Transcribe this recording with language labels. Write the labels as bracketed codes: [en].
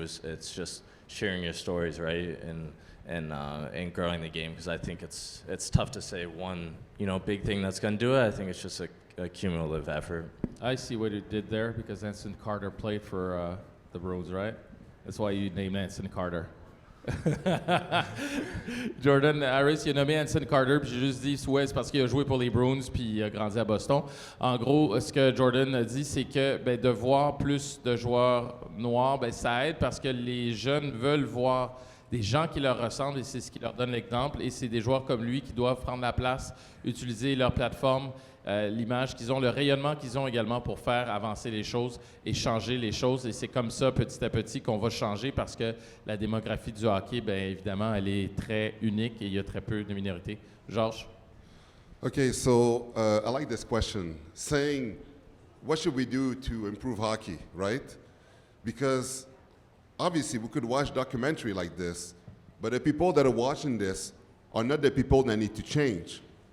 [en] It's just sharing your stories, right? And growing the game, because I think it's tough to say one, big thing that's going to do it. I think it's just a cumulative effort. I see what you did there, because Anson Carter played for the Bruins, right? That's why you named Anson Carter. [fr] Jordan Harris, il a nommé Anson Carter, puis j'ai juste dit ouais, c'est parce qu'il a joué pour les Bruins puis il a grandi à Boston. En gros, ce que Jordan a dit, c'est que de voir plus de joueurs noirs, ça aide parce que les jeunes veulent voir des gens qui leur ressemblent et c'est ce qui leur donne l'exemple. Et c'est des joueurs comme lui qui doivent prendre la place, utiliser leur plateforme, l'image qu'ils ont, le rayonnement qu'ils ont également pour faire avancer les choses et changer les choses. Et c'est comme ça, petit à petit, qu'on va changer parce que la démographie du hockey, évidemment, elle est très unique et il y a très peu de minorités. Georges? [en] Okay, so I like this question. Saying, what should we do to improve hockey, right? Because obviously we could watch documentary like this, but the people that are watching this are not the people that need to change.